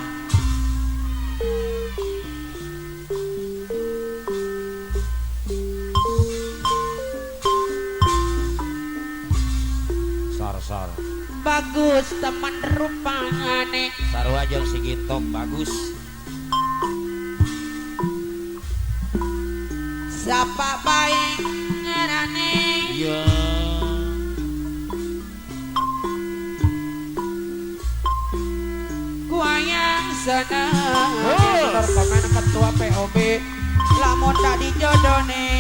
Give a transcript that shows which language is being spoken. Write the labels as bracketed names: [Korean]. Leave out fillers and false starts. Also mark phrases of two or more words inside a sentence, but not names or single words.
[Javanese] sar bagus teman rupane [Sundanese] sarua jeung si Gintok bagus [Javanese] sapa bae ngarane iya kuayang seneng bener komen ketua POB lamun tadi jodone